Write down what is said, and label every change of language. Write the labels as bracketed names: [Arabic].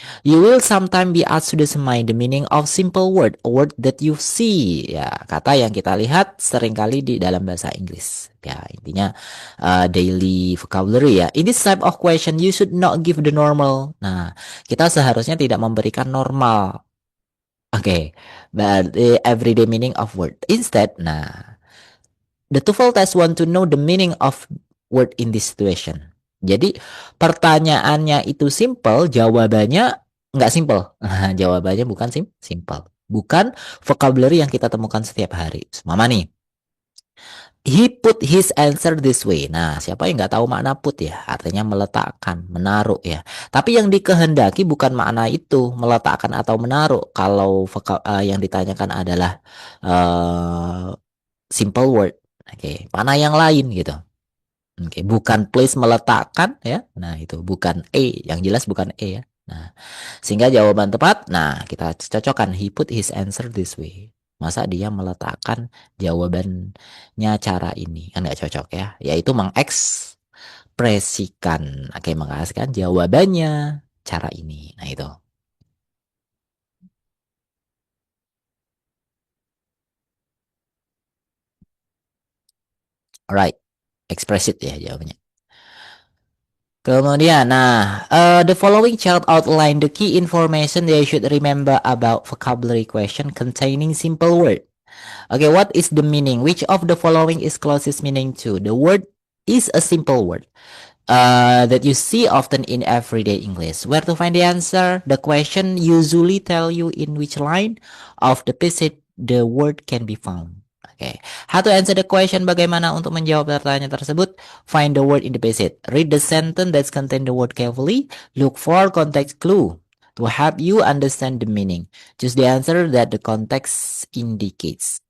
[English] You will sometimes be asked to determine the meaning of simple word, a word that you see. [Indonesian] Ya, kata yang kita lihat seringkali di dalam bahasa Inggris. Ya, intinya [English] daily vocabulary [Indonesian] ya. [English] In this type of question, you should not give the normal. [Indonesian] Nah, kita seharusnya tidak memberikan normal. Oke, berarti [English] everyday meaning of word. Instead, nah, the TOEFL test want to know the meaning of word in this situation. [Indonesian] Jadi pertanyaannya itu simple, jawabannya nggak simple. Jawabannya bukan simple. Bukan vocabulary yang kita temukan setiap hari. Mama nih, [English] he put his answer this way. [Indonesian] Nah, siapa yang nggak tahu makna put ya? Artinya meletakkan, menaruh ya. Tapi yang dikehendaki bukan makna itu, meletakkan atau menaruh. Kalau yang ditanyakan adalah uh, simple word. Oke, mana yang lain gitu. Oke, bukan place meletakkan ya. Nah, itu bukan yang jelas bukan ya. Nah, sehingga jawaban tepat, nah kita cocokkan [English] he put his answer this way. [Indonesian] Masa dia meletakkan jawabannya cara ini? Kan nggak cocok ya. Yaitu mengekspresikan, oke, mengekspresikan jawabannya cara ini. Nah, itu. [English] Alright, express it [Indonesian] ya jawabannya. Kemudian, nah, [English] the following chart outline the key information they should remember about vocabulary question containing simple word. Okay, what is the meaning? Which of the following is closest meaning to? The word is a simple word that you see often in everyday English. Where to find the answer? The question usually tell you in which line of the passage the word can be found. Oke, how to answer the question? [Indonesian] Bagaimana untuk menjawab pertanyaan tersebut? [English] Find the word in the passage. Read the sentence that contain the word carefully. Look for context clue to help you understand the meaning. Choose the answer that the context indicates.